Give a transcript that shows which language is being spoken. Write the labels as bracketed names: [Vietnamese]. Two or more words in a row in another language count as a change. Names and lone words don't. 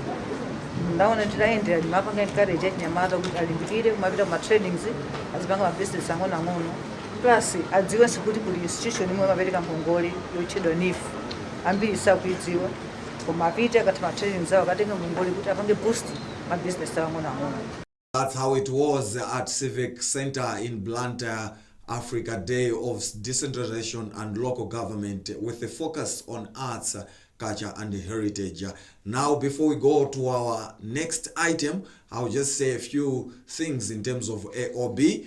[Nyanja] Ndaona titayendera ndimapanga encourage a Chinyamata kuti alimbikire kumapita kuma trainings azipanga mabizinesi ang'ono plus adziwenso kuti kuli institution imwe mapereka ngongole yotchedwa NIF ambiri sakuidziwa koma apite akati ma trainings awo akatenga ngongole kuti apange boost mabizinesi ang'ono. [English] That's how it was at Civic Center in Blantyre, Africa Day of Decentralization and Local Government with a focus on arts, culture and heritage. Now, before we go to our next item, I'll just say a few things in terms of AOB.